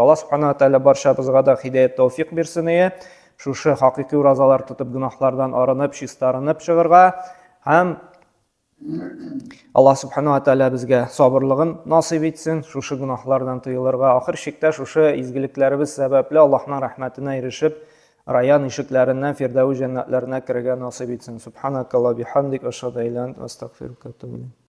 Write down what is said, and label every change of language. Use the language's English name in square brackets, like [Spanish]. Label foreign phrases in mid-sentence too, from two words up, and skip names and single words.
[Tatar] Алла Субхана Тәала барчабызга да хидаят тауфик бирсен. Шушы хакыйкый уразалар тотып гөнаһлардан арынып, чистарынып чыгарга һәм Алла Субхана Тәала безгә сабырлыгын насыйп итсен, шушы гөнаһлардан тыелырга. Ахыр чиктә шушы изгелекләребез сәбәпле Аллаһның рәхмәтенә ирешеп, раян ишекләреннән фирдәүс җәннәтләренә керергә насыйп итсен. [Arabic] سبحانك اللهم بحمدك أشهد أن لا إله إلا أنت أستغفرك وأتوب إليك.